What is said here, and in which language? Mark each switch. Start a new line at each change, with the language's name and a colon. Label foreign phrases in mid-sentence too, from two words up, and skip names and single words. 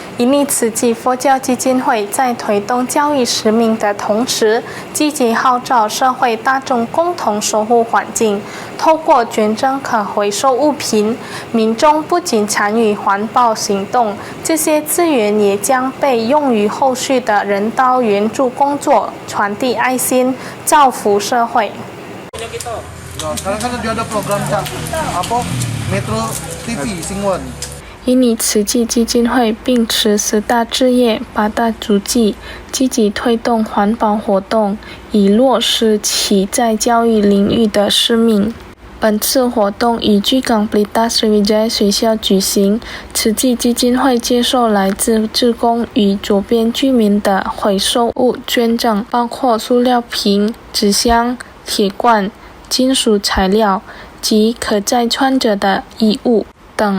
Chinese: 印尼慈济佛教基金会在推动教育使命的同时，积极号召社会大众共同守护环境。透过捐赠可回收物品，民众不仅参与环保行动，这些资源也将被用于后续的人道援助工作，传递爱心，造福社会。
Indonesian: Sekarang kan dia ada program apa Metro TV Singwon。
Chinese: 印尼慈济基金会秉持10大志业、8大足迹，积极推动环保活动，以落实其在教育领域的使命。本次活动于巨港 Pelita Sriwijaya 学校举行，慈济基金会接受来自志工与周边居民的回收物捐赠，包括塑料瓶、纸箱、铁罐、金属材料及可再穿着的衣物等。